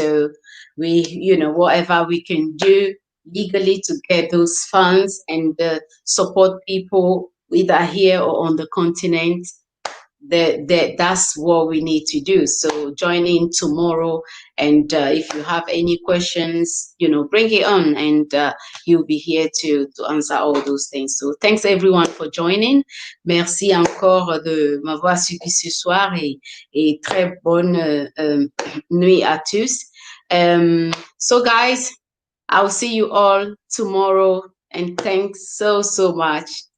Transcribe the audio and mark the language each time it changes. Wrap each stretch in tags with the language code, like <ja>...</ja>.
<en>So we, whatever we can do legally to get those funds and support people either here or on the continent, that's what we need to do. So join in tomorrow, and if you have any questions, bring it on, and he'll be here to answer all those things. So thanks everyone for joining.</en> <fr>Merci encore de m'avoir suivi ce soir, et très bonne nuit à tous.</fr> <en>So guys, I'll see you all tomorrow, and thanks so much.</en>